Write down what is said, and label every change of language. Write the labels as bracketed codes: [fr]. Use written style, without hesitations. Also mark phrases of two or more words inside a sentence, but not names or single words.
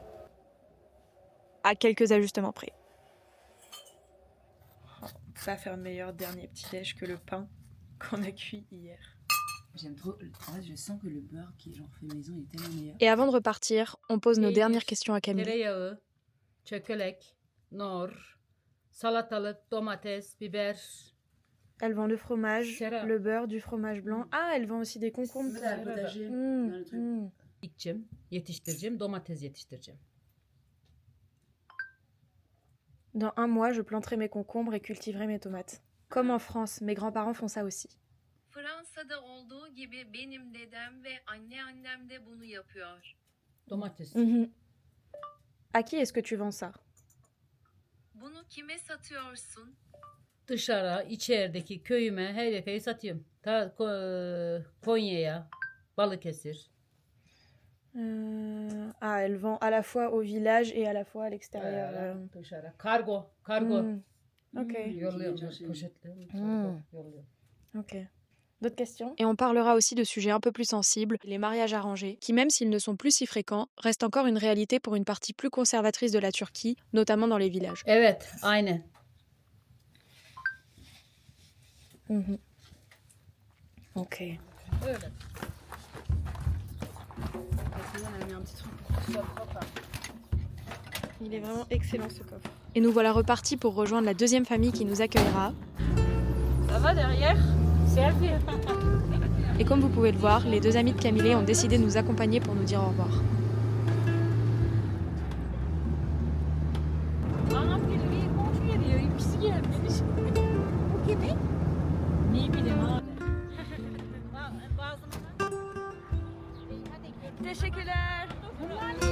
[fr] À quelques ajustements près. Ça va faire meilleur dernier petit déj que le pain qu'on a cuit hier. J'aime trop. En fait, je sens que le beurre qui est genre fait maison est tellement meilleur. Et avant de repartir, on pose nos dernières questions à Camille. [tr] Tereyağı, çökelek, nor, salatalık, domates, biber. [fr] Elle vend le fromage, Sarah. le beurre, du fromage blanc. Ah, elle vend aussi des concombres. C'est le potager. Mmh, dans le truc. mmh. [tr] Dikeceğim, yetiştireceğim, domates yetiştireceğim. [fr] Dans 1 mois, je planterai mes concombres et cultiverai mes tomates. Comme en France, mes grands-parents font ça aussi. [tr] Fransa'da olduğu gibi benim dedem ve anneannem de bunu yapıyor. Domates. Mhm. [fr] À qui est-ce que tu vends ça? [tr] Bunu kime satıyorsun? Dışarı, içerideki köyüme, her yere satıyorum. Konya'ya, Balıkesir. [fr] Elle vend à la fois au village et à la fois à l'extérieur. [tr] Dışarı. Kargo. Ok. Yolluyorum, poşetliyorum. Yolluyorum. [fr] Ok. D'autres questions? Et on parlera aussi de sujets un peu plus sensibles, les mariages arrangés, qui même s'ils ne sont plus si fréquents, restent encore une réalité pour une partie plus conservatrice de la Turquie, notamment dans les villages. [tr] Evet, aynen. Mhm. Ok. Öyle. [fr] Il est vraiment excellent ce coffre. Et nous voilà repartis pour rejoindre la deuxième famille qui nous accueillera. Ça va derrière? Selfie. Et comme vous pouvez le voir, les deux amis de Camille ont décidé de nous accompagner pour nous dire au revoir. [tr] Anam geliyor, bir komşu geliyor, ikisi gelmiş. Bu kimi? Ne bileyim abi. Teşekkürler. Bunlar ne?